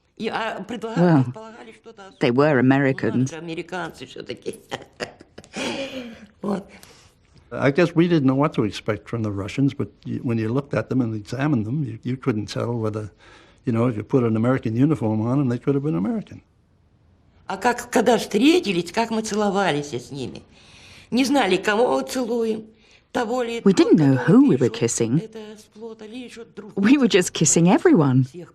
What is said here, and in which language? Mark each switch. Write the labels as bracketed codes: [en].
[en] Well, they were Americans. I guess we didn't know what to expect from the Russians, but when you looked at them and examined them, you couldn't tell whether, you know, if you put an American uniform on them, they could have been American. [ru] Когда встретились, как мы целовались с ними. Не знали, кого целуем. [en] We didn't know who we were kissing. We were just kissing everyone.